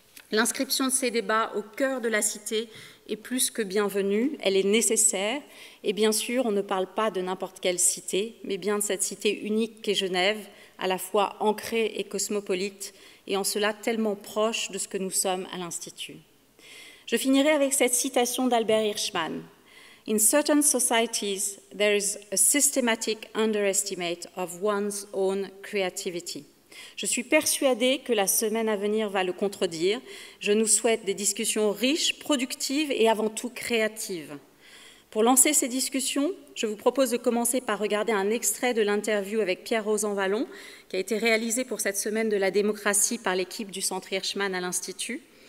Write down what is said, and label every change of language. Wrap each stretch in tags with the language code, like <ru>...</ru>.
<fr>L'inscription de ces débats au cœur de la cité est plus que bienvenue, elle est nécessaire, et bien sûr, on ne parle pas de n'importe quelle cité, mais bien de cette cité unique qu'est Genève, à la fois ancrée et cosmopolite, et en cela tellement proche de ce que nous sommes à l'Institut. Je finirai avec cette citation d'Albert Hirschman.</fr> <en>In certain societies, there is a systematic underestimate of one's own creativity.</en> <fr>Je suis persuadée que la semaine à venir va le contredire. Je nous souhaite des discussions riches, productives et avant tout créatives. Pour lancer ces discussions, je vous propose de commencer par regarder un extrait de l'interview avec Pierre Rosanvallon, qui a été réalisé pour cette semaine de la démocratie par l'équipe du Centre Hirschman à l'Institut.</fr>